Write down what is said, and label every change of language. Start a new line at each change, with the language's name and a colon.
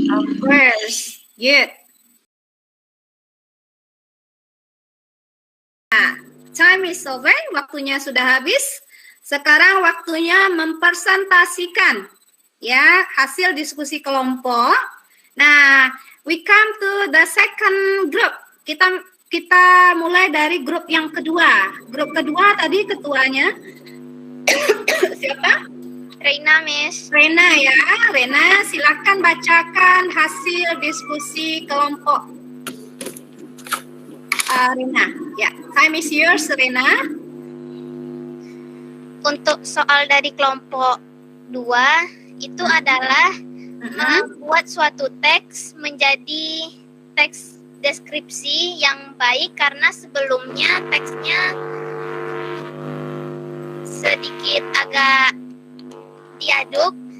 English: Of course. Good. Time is over,
Indonesian: waktunya sudah habis. Sekarang waktunya mempresentasikan ya hasil diskusi kelompok.
English: Nah, we come to the second group.
Indonesian: Kita mulai dari grup yang kedua. Grup kedua tadi ketuanya siapa? Reina, Miss. Rena ya. Rena, silakan bacakan hasil diskusi kelompok.
English: Rena, ya, time is yours, Rena.
Indonesian: Untuk soal dari kelompok 2 itu adalah membuat suatu teks menjadi teks deskripsi yang baik karena sebelumnya teksnya sedikit agak diaduk.